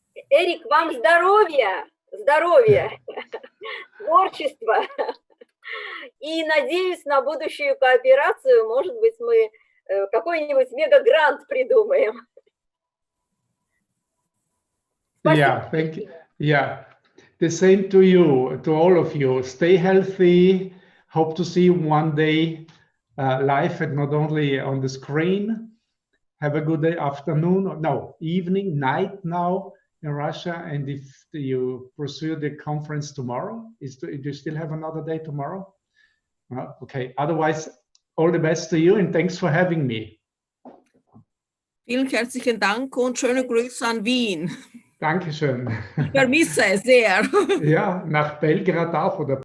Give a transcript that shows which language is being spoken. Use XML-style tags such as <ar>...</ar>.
<ru>Эрик, вам здоровья, здоровья, творчества. И надеюсь на будущую кооперацию. Может быть, мы какой-нибудь мега-грант придумаем.</ru> <en>Yeah, thank you. Yeah, the same to you, to all of you. Stay healthy. Hope to see you one day live and not only on the screen. Have a good day, afternoon, no, evening, night now in Russia. And if you pursue the conference tomorrow, do you still have another day tomorrow? Okay, otherwise, all the best to you and thanks for having me.</en> <de>Vielen herzlichen Dank und schöne Grüße an Wien. Dankeschön. Ich vermisse es sehr. Ja, nach Belgrad auch oder</de>